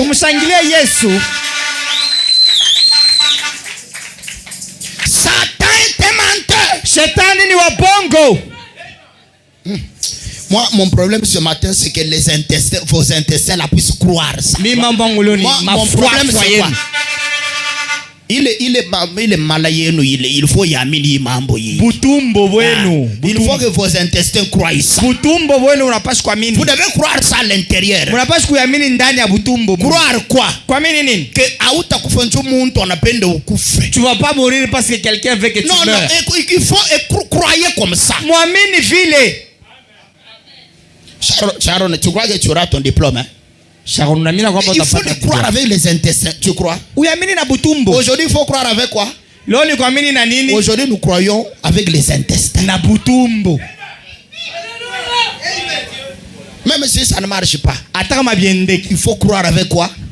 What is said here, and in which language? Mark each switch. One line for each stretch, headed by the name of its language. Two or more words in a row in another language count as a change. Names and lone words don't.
French: Satan est menteur. Moi, mon problème ce matin, c'est que les intestins, vos intestins là puissent croire ça. Mon problème c'est quoi? Il est malade, il faut
Swahili: yamini mambo yi. Butumbo wenu.
French: Il faut que vos intestins croient ça.
Swahili: Butumbo wenu unapaswa kuamini.
French: Vous devez croire ça à l'intérieur.
Swahili: Unapaswa kuamini ndani ya butumbo.
French: Croire quoi?
Swahili: Kuamini nini? Que hautakufa mtu anapenda ukufe.
French: Tu vas pas mourir parce que quelqu'un veut que tu meurs. Non, il faut croire comme ça.
Swahili: Muamini vile.
French: Sharon, tu crois que tu auras ton diplôme, hein? Il faut croire avec les intestins, tu crois? Aujourd'hui, il faut croire avec quoi? Aujourd'hui, nous croyons avec les intestins. Même si ça ne marche pas, il faut croire avec quoi?